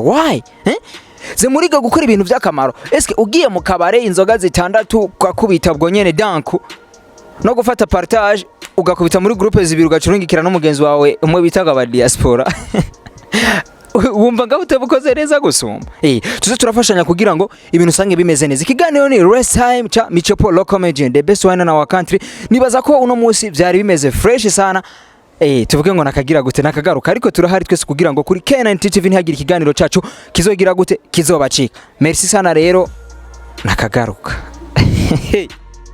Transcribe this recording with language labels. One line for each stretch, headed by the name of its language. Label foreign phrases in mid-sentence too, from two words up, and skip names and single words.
Rundi: Why ze muriga gukora ibintu by'akamaro? Eske ugiye mu kabare inzoga zitandatu kakubita bwo nyene danku no gufata partage ugakubita muri groupe zibiri ugacurungikira no mugenzi wawe umwe bitaga ba diaspora wumva ngo utabukoze neza gusumba. Tuze turafashanya kugira ngo ibintu sange bimeze neza. Ikiganiro ni Rest Time cha Michopo Low Comedy
English: the best one in our country.
Rundi: Nibaza ko uno munsi byari bimeze fresh sana. Tuvuge ngo nakagira gute nakagaruka, ariko turahari twese kugira ngo kuri K9 TV ntihagira ikiganiro cacu kizogira gute kizobacika. Merci sana rero nakagaruka.